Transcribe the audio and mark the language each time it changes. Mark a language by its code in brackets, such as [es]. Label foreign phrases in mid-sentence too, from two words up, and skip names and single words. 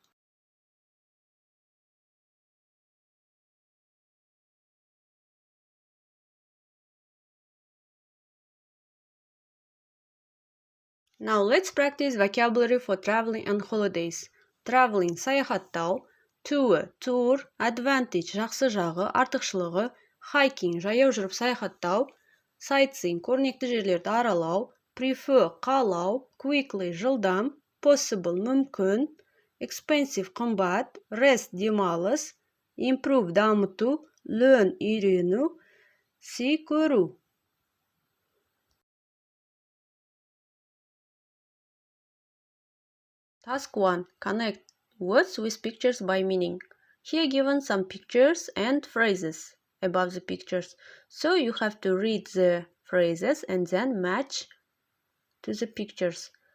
[en] Now let's practice vocabulary for traveling and holidays. Traveling, саяхаттау. Tour, advantage, [kk] жақсы жағы, артықшылығы. Hiking, жаяу жүріп саяхаттау. Sightseeing, көрнекті жерлерді аралау. [en] Prefer, қалау. Quickly, жылдам. Possible, мүмкін. Expensive, қымбат. Rest, демалыс. Improve, дамыту. Learn, үйрену. See, көру. Task 1. Connect words with pictures by meaning. Here given some pictures and phrases above the pictures. So you have to read the phrases and then match to the pictures.